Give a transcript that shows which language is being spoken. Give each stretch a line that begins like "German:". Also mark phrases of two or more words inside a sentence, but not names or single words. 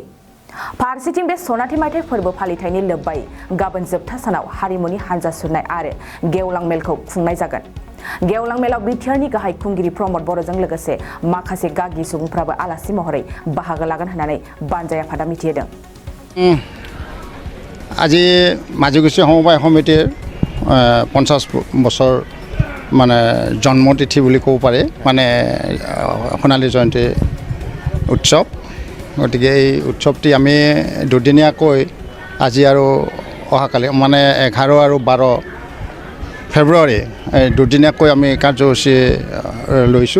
Bodo: फारसेथिं बे सनाथि मायथाइ फोरबो फालिथायनि लोब्बायै गाबोन जोबथा सानाव हारिमुनि हानजा सुरनाय आरो गेवलां मेलखौ खुंनाय जागोन। गेवलां मेलाव बिटिआरनि गाहाय खुंगिरि प्रमद बर'जों लोगोसे माखासे गागि सुबुंफ्राबो आलासि महरै बाहागो लागोन होननानै बानजाय आफादा मिथिहोदों।
Assamese: আজি মাজিখুচি সমবায় সমিতিৰ 50 বছৰ মানে জন্মতিথি বুলি ক'ব পাৰে, মানে সোণালী জয়ন্তী উৎসৱ। গতিকে এই উৎসৱটি আমি দুদিনীয়াকৈ আজি আৰু অহাকালি মানে 11 আৰু 12 ফেব্ৰুৱাৰী দুদিনীয়াকৈ আমি কাৰ্যসূচী লৈছোঁ।